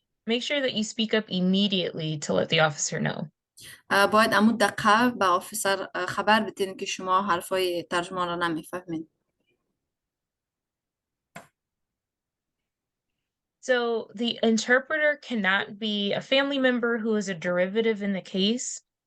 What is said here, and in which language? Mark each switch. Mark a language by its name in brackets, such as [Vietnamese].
[English] Make sure that you speak up immediately to let the officer know. [Persian] باید امو دقیقه به آفیسر خبر بدین که شما حرفای ترجمان را نمیفهمین. [English] So the interpreter cannot be a family member who is a derivative in the case.